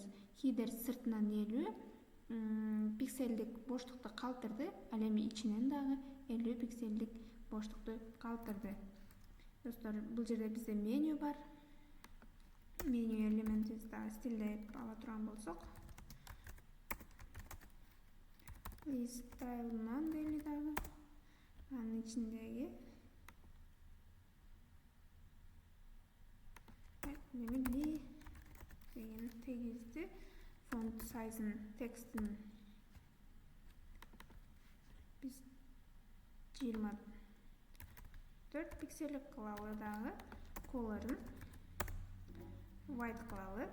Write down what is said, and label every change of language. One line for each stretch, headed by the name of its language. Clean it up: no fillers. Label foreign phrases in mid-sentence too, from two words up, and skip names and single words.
Kyrgyz: Header сыртынан 50 пикселдик боштукту калтырды, ал эми ичинен дагы 50 пикселдик боштукту калтырды. Достор, бул жерде бизде меню бар. Меню элементибизди дагы стилдеп ала турган болсок,
English: list style none
Kyrgyz: дейли дагы. Анын ичиндеги li деген тегибизди,
English: font size,
Kyrgyz: текстин биз 24 пикселдик кылалы дагы,
English: color'ын white
Kyrgyz: кылалы.